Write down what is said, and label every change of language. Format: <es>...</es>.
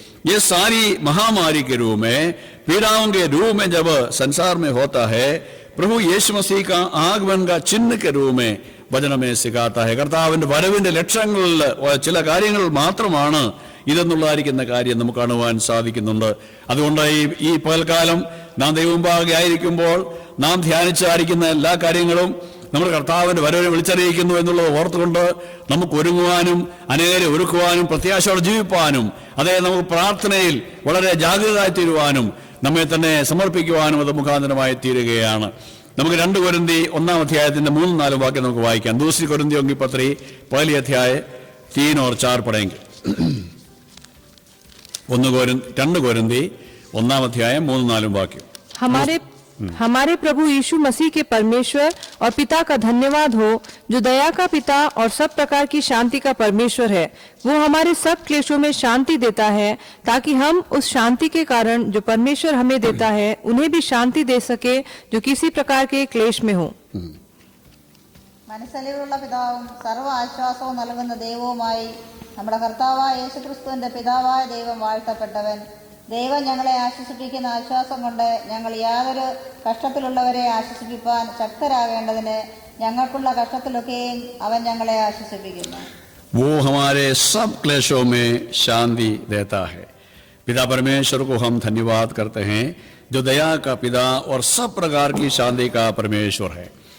<hi>ये सारी महामारी के रूप में, पीड़ाओं के रूप में जब संसार में होता है, प्रभु यीशु मसीह का आगमन का चिन्ह के रूप में</hi> <ml>വചനമേ സിക്കാത്ത കർത്താവിന്റെ വരവിന്റെ ലക്ഷണങ്ങളിൽ ചില കാര്യങ്ങൾ മാത്രമാണ് ഇതെന്നുള്ളതായിരിക്കുന്ന കാര്യം നമുക്ക് കാണുവാൻ സാധിക്കുന്നുണ്ട്. അതുകൊണ്ട് ഈ പകൽക്കാലം നാം ദൈവമുമ്പാകെ ആയിരിക്കുമ്പോൾ നാം ധ്യാനിച്ചായിരിക്കുന്ന എല്ലാ കാര്യങ്ങളും നമ്മൾ കർത്താവിന്റെ വരവിനെ വിളിച്ചറിയിക്കുന്നു എന്നുള്ളത് ഓർത്തുകൊണ്ട് നമുക്ക് ഒരുങ്ങുവാനും അനേകരെ ഒരുക്കുവാനും പ്രത്യാശയോടെ ജീവിപ്പാനും അതേ നമുക്ക് പ്രാർത്ഥനയിൽ വളരെ ജാഗ്രതയായി തീരുവാനും നമ്മെ തന്നെ സമർപ്പിക്കുവാനും അത് മുഖാന്തരമായി തീരുകയാണ്. നമുക്ക് 2 കൊരിന്തി 1 अध्यायത്തിന്റെ 3-4 വാക്യം നമുക്ക് വായിക്കാം.</ml> <hi>दूसरी कोरिन्थियों की पत्री पहली अध्याय 3 और 4 पढ़ेंगे. 2 कोरिन्थी 1 अध्याय 3-4 वाक्य. हमारे प्रभु यीशु मसीह के परमेश्वर और पिता का धन्यवाद हो, जो दया का पिता और सब प्रकार की शांति का परमेश्वर है. वो हमारे सब क्लेशों में शांति देता है, ताकि हम उस शांति के कारण जो परमेश्वर हमें देता है उन्हें भी शांति दे सके जो किसी प्रकार के क्लेश में हो.</hi> <ml>മനസ്സലിവുള്ള പിതാവും സർവ്വ ആശ്വാസവും നൽകുന്ന ദൈവവുമായി നമ്മുടെ കർത്താവായ യേശുക്രിസ്തുവിന്റെ പിതാവായ ദൈവം വാഴ്ത്തപ്പെട്ടവൻ. ദൈവം ഞങ്ങളെ ആശ്വസിപ്പിക്കുന്ന ആശ്വാസം കൊണ്ട് ഞങ്ങൾ യാതൊരു കഷ്ടത്തിലുള്ളവരെ ആശ്വസിപ്പിക്കാൻ ശക്തരാകേണ്ടതിന് ഞങ്ങൾക്കുള്ള കഷ്ടത്തിലൊക്കെയും അവൻ ഞങ്ങളെ ആശ്വസിപ്പിക്കുന്നു.</ml> <hi>वो हमारे सब क्लेशों में शांति देता है. पिता परमेश्वर को हम धन्यवाद करते हैं जो दया का पिता और सब प्रकार की शांति का परमेश्वर है.</hi>